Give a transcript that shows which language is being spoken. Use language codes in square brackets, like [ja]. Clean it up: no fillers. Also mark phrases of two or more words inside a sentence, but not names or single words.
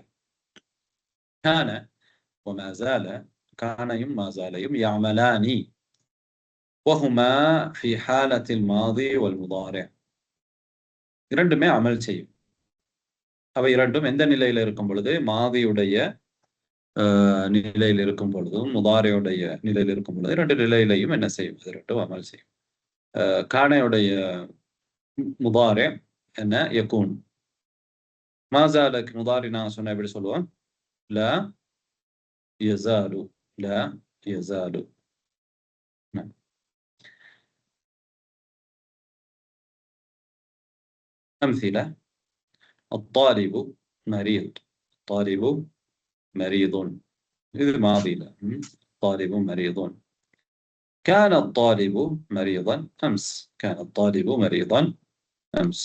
[ar] كان وما زال، كانயும் ما زالயும் يعملان وهما في حالة الماضي والمضارع. [ta] இரண்டுமே அமல் செய்யும். அவை இரண்டும் எந்த நிலையில இருக்கும் பொழுது? மாதியுடைய நிலையில் இருக்கும் பொழுதும் முதாரியுடைய நிலையில் இருக்கும் பொழுது இரண்டு நிலையிலையும் என்ன செய்யும்? அது ரெண்டும் அமல் செய்யும். கானையுடைய முதாரி என்ன? யகூன். மாசாலுக்கு முதாரி நான் சொன்ன எப்படி சொல்லுவோம்? [ar] لا يزال، لا يزال. أمثلة: الطالب مريض، الطالب مريض. إذ ماضي له. الطالب مريض. كان الطالب مريضا أمس، كان الطالب مريضا أمس.